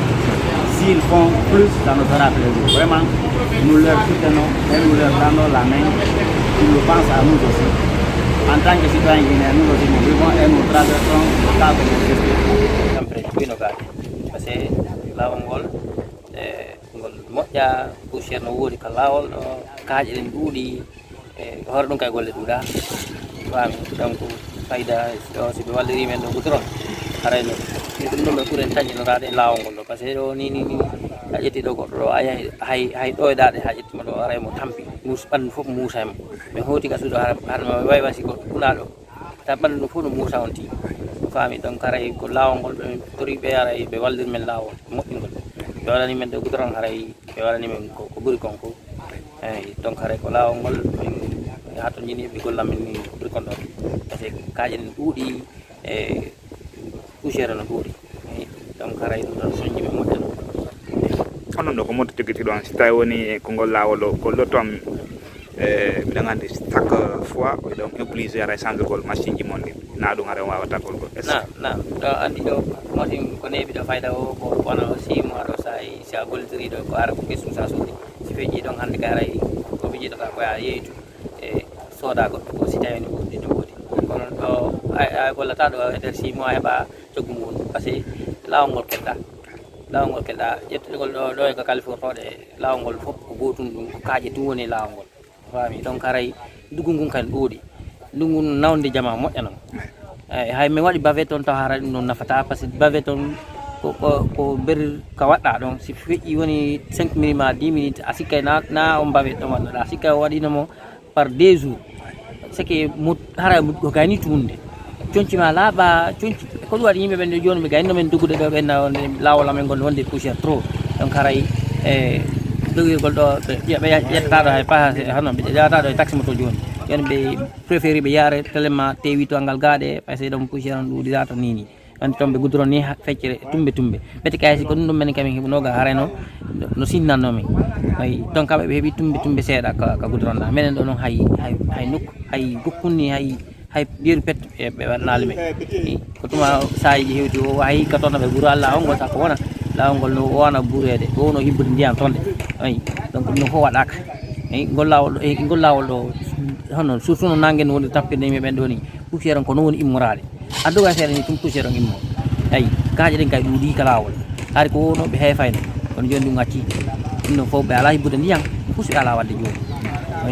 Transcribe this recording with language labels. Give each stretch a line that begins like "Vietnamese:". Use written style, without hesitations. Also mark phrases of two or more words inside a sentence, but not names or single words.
French: S'ils font plus, ça nous fera plaisir. Vraiment, nous leur soutenons et nous leur donnons la main. Ils le pensent à nous aussi. En tant que citoyens guinéens, nous aussi nous vivons et nous traversons le cadre de gestion.
Fula: Parce que lawol ngol moƴƴa poussiére no woodi ka lawol ɗo kaaƴe ɗen ɗuuɗi e hoore ɗum kay golle ɗuuɗa faami donc fayida o si ɓe walliri men ɗo goudron harayno ɗum ɗo ɓe ɓuuren taƴinotade e lawol ngol ɗo
French: par ce que
Fula: ɗo ni a ƴetti ɗo goɗɗo ɗo a yahi hay ɗoyɗaɗe ha ƴettima ɗo aray mo tampi ɓandu fof muusa mo ɓe hooti gasuɗo harma way wasi goɗɗo ɗunaɗo ta ɓandu ɗum fof no muusa on ti faami donc haray ko lawol ngol ɓe tori ɓe aray ɓe wallir men lawol moƴƴingol ɓe waɗani men ɗo goudron haray ɓe waɗani men ko ɓuuri kon ko eyyi donc haray ko lawol ngol ha to jini ɓe gollam men ni ɓuuri kon ɗon
French: par ce que
Fula: kaaƴe ɗen ɗuuɗi e poussiére no ɗuuɗi donc haray ɗum ɗon soñji ɓe moƴƴa ɗum onon ɗo ko moto tigguiti ɗon si tawi woni konngol laawol o ko lottom mbiɗa anndi
French: chaque fois
Fula: oɗon obligé ara changegol machine ji mon ɗi na ɗum ara wawata gol gol na ɗo anndi ɗo machine ko neeɓi ɗo fayda o ko wona 6 mois ɗo sa a gollidiri ɗo ko ara ko ɓesum sa suuɗi si feƴƴi ɗon hannde ka aray koɓe jiɗata ko ya yeytu e soda goɗɗo ko si tawi no woodi kono ɗo a gollata ɗo e nder 6 mois heɓa coggu muɗum
French: par ce que
Fula: lawol ngol keɗɗa ƴettugol ɗo e ko kalifirtoɗe lawol ngol fof ko gotum ɗum ko kaaƴe tun woni lawol ngol fami donc haray ndugu ngun kan ɗuuɗi ndugu nawde jama moƴƴa noon eyyi hay mi waɗi bavette on taw hara ɗum noon nafata
French: par ce que
Fula: bavette on ko ber ka waɗɗa ɗon si feƴƴi woni 5 minutes ma 10 minutes a sikkay na on bavette ɗon waɗnoɗa sikkay o waɗinomo
French: par 2 jours c'est que
Fula: mo hara ko gayni tunde conci ma laaɓa conci ko ɗum waɗi yimɓeɓe nde joni ɓe gayno men duggude ɗo ɓenna onde lawol amen gol wonde
French: poussiére trop
Fula: donc haray e dogirgol ɗo ɓe ƴettataɗo hay pas hono ɓe ƴewataɗo e taxi moto joni joni ɓe préféré ɓe yaare tellement tewi to ngal gaɗe
French: par ce que
Fula: ɗon poussiére on ɗuɗira to nini wonde toon ɓe goudron ni feccere tumbe ɓeti kaysi ko ɗum ɗum men kamin heɓunoga hareno no sinnannomin ayi donc kamɓe ɓe heeɓi tumbe seeɗa ka goudron ɗa minen ɗo noon hay nokku hay gokkunni hay ɗiru pet ɓe waɗanali men ko tuma sayiji hewti o hay ka toon ɓe ɓuuro allah on ngol sako wona lawol ngol no wona ɓuurede o wono hibbude ndiyam tonde ayi donc ɗum ɗon fof waɗaka eyi ngol lawol ɗo hono surtout no nangue wonde tappirde yimɓeɓen ɗo ni poussiére on ko noon woni immorade adduga seeɗa ni tum poussiére on immo ayi kaaƴe ɗen kay ɗuuɗi ka lawol haari ko wono ɓe heefayno kono joni ɗum gacci ɗum ɗon fof ɓe ala hibbude ndiyam pusi ala wadde joni ayi